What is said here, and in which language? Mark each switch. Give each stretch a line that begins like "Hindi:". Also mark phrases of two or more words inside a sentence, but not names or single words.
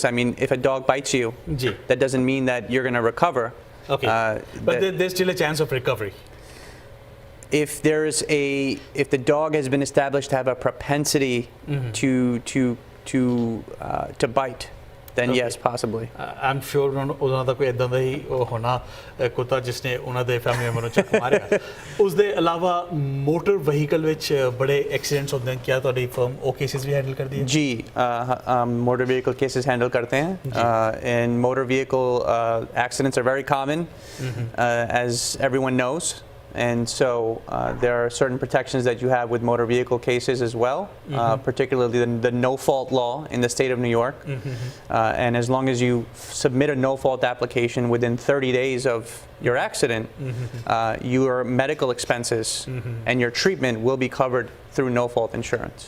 English: I mean, if a dog bites you, that doesn't mean that you're going to recover. Okay. But there's still a chance of recovery. If the dog has been established to have a propensity to bite, then yes, possibly. I'm sure
Punjabi: ਉਹਨਾਂ ਦਾ ਕੋਈ ਇਦਾਂ ਦਾ ਹੀ ਹੋਣਾ ਕੁੱਤਾ ਜਿਸਨੇ ਉਹਨਾਂ ਦੇ
English: family member
Punjabi: ਨੂੰ ਚੱਕ ਮਾਰਿਆ ਉਸ ਦੇ ਇਲਾਵਾ
English: motor vehicle
Punjabi: ਵਿੱਚ ਬੜੇ ਐਕਸੀਡੈਂਟਸ ਹੁੰਦੇ ਹਨ ਕਿਆ ਤੁਹਾਡੀ ਫਰਮ ਉਹ ਕੇਸਿਸ ਵੀ ਹੈਂਡਲ ਕਰਦੀ ਹੈ
Hindi: जी motor vehicle cases handle करते हैं
English: and motor vehicle accidents are very common as everyone knows. And so there are certain protections that you have with motor vehicle cases as well, particularly the no-fault law in the state of New York. And as long as you submit a no-fault application within 30 days of your accident, your medical expenses and your treatment will be covered through no-fault insurance.